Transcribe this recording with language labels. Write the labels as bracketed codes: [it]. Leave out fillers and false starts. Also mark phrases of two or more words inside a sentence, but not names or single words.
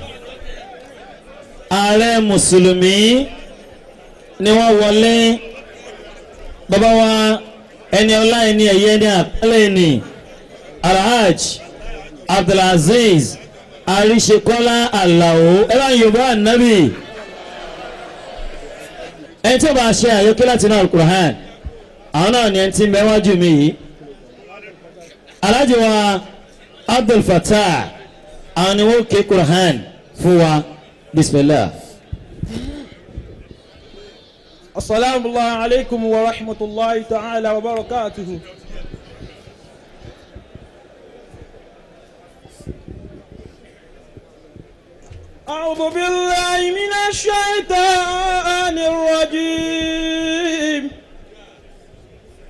[yo] ààrẹ mùsùlùmí ni wọ́n wọlé bàbá wa ẹni ọlá ẹni ẹ̀yẹ ẹni àpẹẹlẹ ẹni Alhaj Abdulaziz Àríṣekọ́lá Àlàó ẹ̀rọ Yorùbá ànábì ẹni tí ó bá ṣe àyọkẹ́ láti náà Al-Qur'an àwọn náà ni ẹni tí mẹ́wájú mi yìí Alhaji wa Abdul Fattah àwọn ni wọ́n ké Qur'an fún wa bismillah. [ar] السلام عليكم ورحمة الله تعالى وبركاته. أعوذ بالله من الشيطان الرجيم